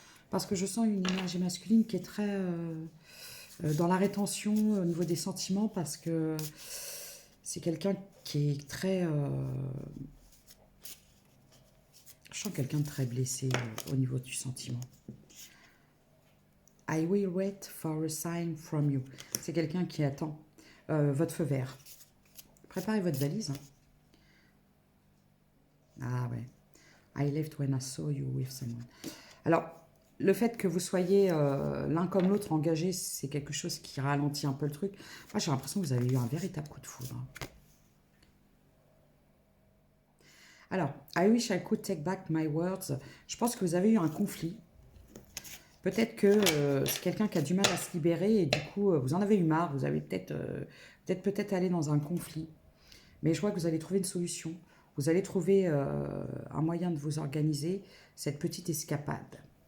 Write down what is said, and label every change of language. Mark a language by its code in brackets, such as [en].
[fr] Parce que je sens une énergie masculine qui est très dans la rétention au niveau des sentiments, parce que c'est quelqu'un qui est très... je sens quelqu'un de très blessé au niveau du sentiment. [en] I will wait for a sign from you. [fr] C'est quelqu'un qui attend votre feu vert. Préparez votre valise. Hein. Ah ouais. [en] I left when I saw you with someone. [fr] Alors, le fait que vous soyez l'un comme l'autre engagés, c'est quelque chose qui ralentit un peu le truc. Moi, j'ai l'impression que vous avez eu un véritable coup de foudre. Hein. [en] Alors, I wish I could take back my words. [fr] Je pense que vous avez eu un conflit. Peut-être que c'est quelqu'un qui a du mal à se libérer et du coup, vous en avez eu marre. Vous avez peut-être allé dans un conflit. Mais je vois que vous allez trouver une solution. Vous allez trouver un moyen de vous organiser cette petite escapade.